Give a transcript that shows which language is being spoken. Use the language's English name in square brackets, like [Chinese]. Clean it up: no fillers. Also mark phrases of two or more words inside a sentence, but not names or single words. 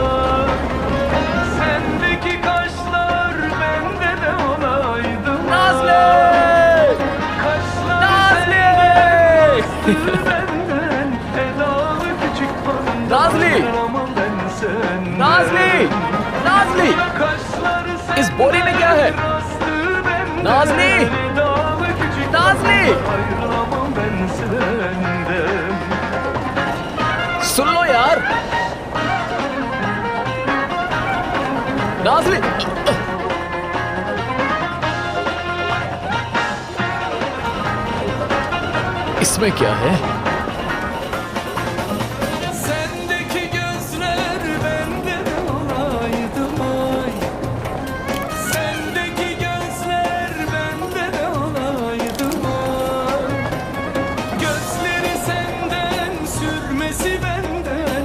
[Turkish] Sendeki kaşlar bende de olaydı mı? Nazlı! Kaşlar benden edalı küçük hanım. Nazlı! Ama ben senden. [Hindi] नाज़ली! नाज़ली! [Turkish] Kaşlar [Hindi] इस बोरी में क्या है? नाज़ली! नाज़ली! [Turkish] ayrılamam ben senden. [Hindi] सुन लो यार! नाज़ली! इसमें क्या है? [Turkish] Sendeki gözler bende de olaydı ay. Sendeki gözler bende de olaydı ay. Gözleri senden, sürmesi benden.